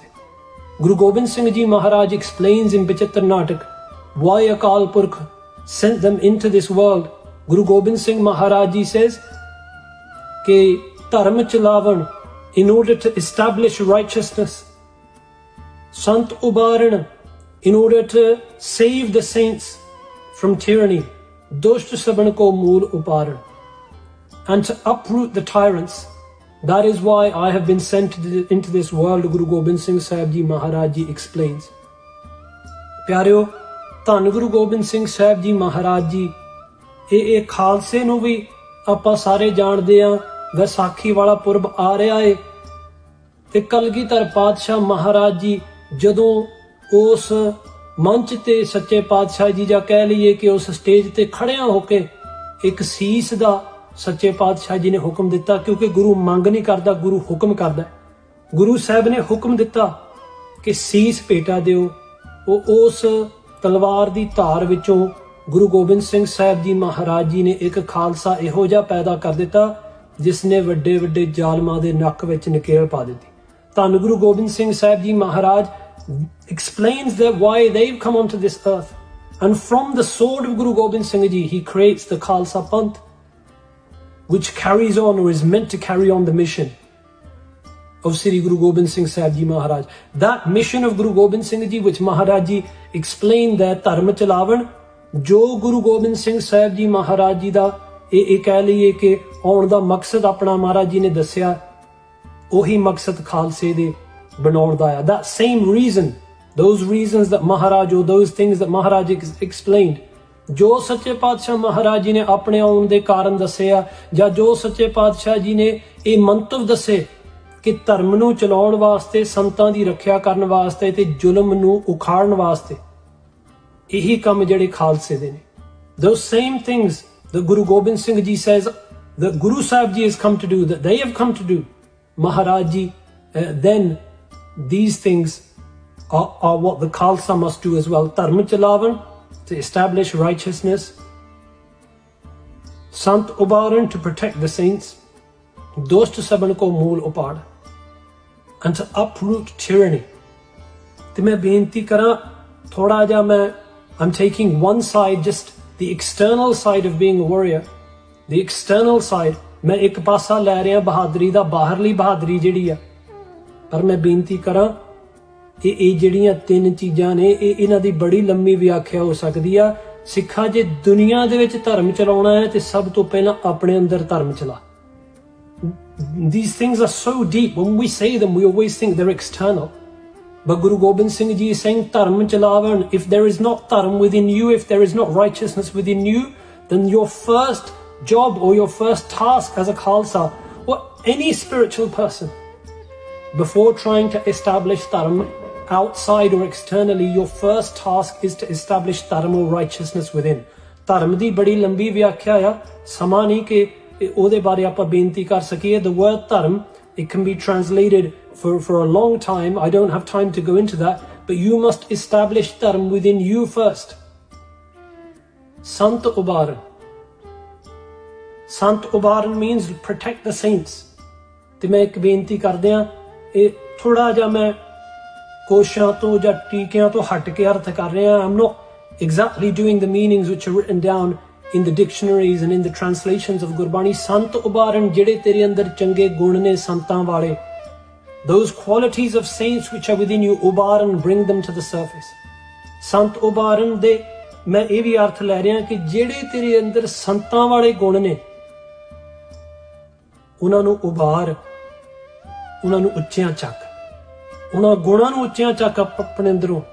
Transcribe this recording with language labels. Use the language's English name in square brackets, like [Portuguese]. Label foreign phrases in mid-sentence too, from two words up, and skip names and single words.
[English] गुरु गोबिंद सिंह जी महाराज explains in Bachittar Natak why Akal Purkh sent them into this world. Guru Gobind Singh Maharaj ji says [Punjabi] ਕਿ ਧਰਮ ਚਲਾਵਨ [English] in order to establish righteousness, [Punjabi] ਸੰਤ ਉਬਾਰਨ [English] in order to save the saints from tyranny, [Punjabi] ਦੁਸ਼ਟ ਸਭਨ ਕੋ ਮੂਲ ਉਪਾਰਨ, [English] and to uproot the tyrants. That is why I have been sent into this world, Guru Gobind Singh Sahib Ji Maharaj Ji explains. [Punjabi] प्यारिਓ, ਧੰਨ ਗੁਰੂ ਗੋਬਿੰਦ ਸਿੰਘ ਸਾਹਿਬ ਜੀ ਮਹਾਰਾਜ ਜੀ ਇਹ ਖਾਲਸੇ ਨੂੰ ਵੀ ਆਪਾਂ ਸਾਰੇ ਜਾਣਦੇ ਆ। ਵਿਸਾਖੀ ਵਾਲਾ ਪੁਰਬ ਆ ਰਿਹਾ ਏ ਤੇ ਕਲਗੀਧਰ ਪਾਤਸ਼ਾਹ ਮਹਾਰਾਜ ਜੀ ਜਦੋਂ ਉਸ ਮੰਚ ਤੇ ਸੱਚੇ ਪਾਤਸ਼ਾਹ ਜੀ ਜਾਂ ਕਹਿ ਲਈਏ ਕਿ ਉਸ ਸਟੇਜ ਤੇ ਖੜਿਆਂ ਹੋ ਕੇ ਇੱਕ ਸੀਸ ਦਾ ਸੱਚੇ ਪਾਤਸ਼ਾਹ ਜੀ ਨੇ ਹੁਕਮ ਦਿੱਤਾ, ਕਿਉਂਕਿ ਗੁਰੂ ਮੰਗ ਨਹੀਂ ਕਰਦਾ, ਗੁਰੂ ਹੁਕਮ ਕਰਦਾ। ਗੁਰੂ ਸਾਹਬ ਨੇ ਹੁਕਮ ਦਿੱਤਾ ਕਿ ਸੀਸ ਭੇਟਾ ਦਿਓ। ਉਸ ਤਲਵਾਰ ਦੀ ਧਾਰ ਵਿੱਚੋਂ ਗੁਰੂ ਗੋਬਿੰਦ ਸਿੰਘ ਸਾਹਬ ਜੀ ਮਹਾਰਾਜ ਜੀ ਨੇ ਇੱਕ ਖਾਲਸਾ ਇਹੋ ਜਿਹਾ ਪੈਦਾ ਕਰ ਦਿੱਤਾ ਜਿਸਨੇ ਵੱਡੇ ਵੱਡੇ ਜ਼ਾਲਮਾਂ ਦੇ ਨੱਕ ਵਿੱਚ ਨਕੇਲ ਪਾ ਦਿੱਤੀ। [English] धन गुरु गोबिंद सिंह साहब जी महाराज explains that why they've come onto this earth, and from the sword of Guru Gobind Singh Ji he creates the Khalsa Panth, which carries on or is meant to carry on the mission of Sri Guru Gobind Singh Sahib Ji Maharaj. That mission of Guru Gobind Singh Ji, which Maharaj Ji explained that [Punjabi] ਧਰਮ ਚਲਾਵਨ, ਜੋ ਗੁਰੂ ਗੋਬਿੰਦ ਸਿੰਘ ਸਾਹਿਬ ਜੀ ਮਹਾਰਾਜ ਜੀ ਦਾ ਇਹ ਕਹਿ ਲਈਏ ਕਿ ਆਉਣ ਦਾ ਮਕਸਦ ਆਪਣਾ ਮਹਾਰਾਜ ਜੀ ਨੇ ਦੱਸਿਆ, ਉਹੀ ਮਕਸਦ ਖਾਲਸੇ ਦੇ ਬਣਾਉਣ ਦਾ ਆ। [English] That same reason, those reasons that Maharaj, or those things that Maharaj explained, [Punjabi] ਜੋ ਸੱਚੇ ਪਾਤਸ਼ਾਹ ਮਹਾਰਾਜ ਜੀ ਨੇ ਆਪਣੇ ਆਉਣ ਦੇ ਕਾਰਨ ਦੱਸੇ ਆ, ਜਾਂ ਜੋ ਸੱਚੇ ਪਾਤਸ਼ਾਹ ਜੀ ਨੇ ਏ ਮੰਤਵ ਦੱਸੇ ਕਿ ਧਰਮ ਨੂੰ ਚਲਾਉਣ ਵਾਸਤੇ, ਸੰਤਾਂ ਦੀ ਰੱਖਿਆ ਕਰਨ ਵਾਸਤੇ ਤੇ ਜ਼ੁਲਮ ਨੂੰ ਉਖਾੜਨ ਵਾਸਤੇ, ਯਹੀ ਕੰਮ ਜਿਹੜੇ ਖਾਲਸੇ ਦੇ ਨੇ। [English] Those same things that Guru Gobind Singh Ji says that Guru Sahib Ji has come to do, that they have come to do, Maharaj Ji, then these things are what the Khalsa must do as well. [Punjabi] ਧਰਮ ਚਲਾਵਨ, [English] to establish righteousness, [Punjabi] ਸੰਤ ਉਬਾਰਨ, [English] to protect the saints, [Punjabi] ਦੋਸਤ ਸਭਨ ਕੋ ਮੂਲ ਉਪਾੜ, [English] and to uproot tyranny. [Punjabi] ਤੇ ਮੈਂ ਬੇਨਤੀ ਕਰਾਂ ਥੋੜਾ ਜਿਹਾ [English] I'm taking one side, just the external side of being a warrior, the external side, [Punjabi] ਮੈਂ ਇੱਕ ਪਾਸਾ ਲੈ ਰਿਹਾ ਬਹਾਦਰੀ ਦਾ, ਬਾਹਰਲੀ ਬਹਾਦਰੀ ਜਿਹੜੀ ਆ। ਪਰ ਮੈਂ ਬੇਨਤੀ ਕਰਾਂ ਇਹ ਜਿਹੜੀਆਂ ਤਿੰਨ ਚੀਜ਼ਾਂ ਨੇ, ਇਹਨਾਂ ਦੀ ਬੜੀ ਲੰਮੀ ਵਿਆਖਿਆ ਹੋ ਸਕਦੀ ਆ। ਸਿੱਖਾ ਜੇ ਦੁਨੀਆ ਦੇ ਵਿੱਚ ਧਰਮ ਚਲਾਉਣਾ ਹੈ ਤੇ ਸਭ ਤੋਂ ਪਹਿਲਾਂ ਆਪਣੇ ਅੰਦਰ ਧਰਮ ਚਲਾ। [English] These things are so deep. When we say them, we always think they're external. But Guru Gobind Singh Ji is saying, [Punjabi] ਧਰਮ ਚਲਾਵਨ. [English] If there is not dharm within you, if there is not righteousness within you, then your first job or your first task as a Khalsa, or any spiritual person, before trying to establish dharm outside or externally, your first task is to establish dharm or righteousness within. [Punjabi] Dharm ਦੀ ਬੜੀ ਲੰਬੀ ਵਿਆਖਿਆ ਆ, ਸਮਾਂ ਨਹੀਂ ਕਿ ਉਹਦੇ ਬਾਰੇ ਆਪਾਂ ਬੇਨਤੀ ਕਰ ਸਕੀਏ. [English] The word dharm, it can be translated for a long time. I don't have time to go into that, but you must establish dharm within you first. [Punjabi] ਸੰਤ ਉਬਾਰਨ. ਸੰਤ ਉਬਾਰਨ [English] means protect the saints. [Punjabi] ਤੇ ਮੈਂ ਇੱਕ ਬੇਨਤੀ ਕਰਦਿਆਂ ਇਹ ਥੋੜਾ ਜਿਹਾ ਮੈਂ ਕੋਸ਼ਾਂ ਤੋਂ ਜਾਂ ਟੀਕਿਆਂ ਤੋਂ ਹਟ ਕੇ ਅਰਥ ਕਰ ਰਿਹਾ। [English] I'm not exactly doing the meanings which are written down in the dictionaries and in the translations of Gurbani. [Punjabi] ਸੰਤ ਉਬਾਰਨ, ਜਿਹੜੇ ਤੇਰੇ ਅੰਦਰ ਚੰਗੇ ਗੁਣ ਨੇ ਸੰਤਾਂ ਵਾਲੇ, [English] those qualities of saints which are within you, Ubaran, bring them to the surface. [Punjabi] ਸੰਤ ਉਬਾਰਨ ਦੇ ਮੈਂ ਇਹ ਵੀ ਅਰਥ ਲੈ ਰਿਹਾ ਕਿ ਜਿਹੜੇ ਤੇਰੇ ਅੰਦਰ ਸੰਤਾਂ ਵਾਲੇ ਗੁਣ ਨੇ, ਉਹਨਾਂ ਨੂੰ ਉਭਾਰ, ਉਹਨਾਂ ਨੂੰ ਉੱਚਿਆਂ ਚੱਕ, ਉਹਨਾਂ ਗੁਣਾਂ ਨੂੰ ਉੱਚਿਆਂ ਚੱਕ ਆਪਣੇ ਅੰਦਰੋਂ।